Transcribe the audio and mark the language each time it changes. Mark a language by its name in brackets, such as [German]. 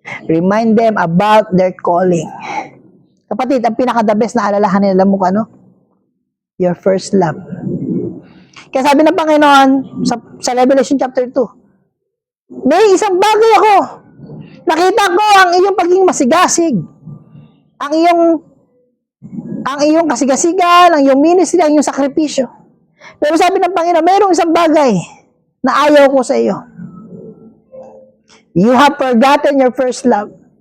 [English] Remind them about their calling. [Filipino] Kapatid, ang pinaka-the best na alalahanin nila mo ano? [English] Your first love. [Filipino] Kaya sabi ng Panginoon sa Revelation chapter 2, may isang bagay ako. Nakita ko ang iyong pagiging masigasig. Ang iyong kasigasigan, ang iyong ministry, ang iyong sakripisyo. Pero sabi ng Panginoon, mayroong isang bagay na ayaw ko sa iyo. [English] You have forgotten your first love.